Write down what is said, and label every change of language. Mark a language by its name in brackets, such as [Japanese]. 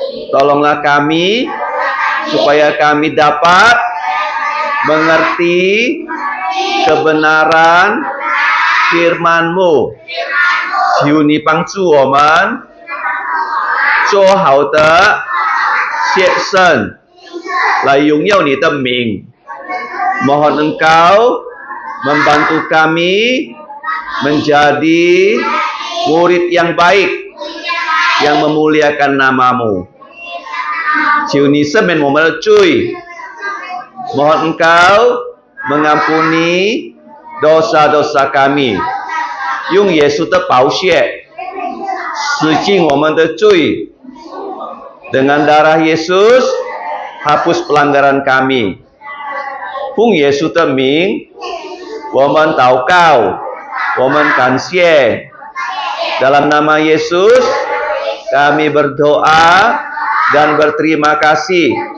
[Indonesian] Tolonglah kami supaya kami dapat mengerti kebenaran firman-Mu. [Chinese] 求你帮助我们做好的学生，来荣耀你的名。 [Indonesian] Mohon Engkau membantu kami menjadi murid yang baik, yang memuliakan nama-Mu. [Chinese] 求你赦免我们的罪， [Indonesian] Mohon Engkau mengampuni dosa-dosa kami， [Chinese] 用耶稣的宝血洗净我们的罪。 [Indonesian] Dengan darah Yesus hapus pelanggaran kami。 [Chinese] 奉耶稣的名，我们祷告，我们感谢。 [Indonesian] Dalam nama Yesus kami berdoa dan berterima kasih.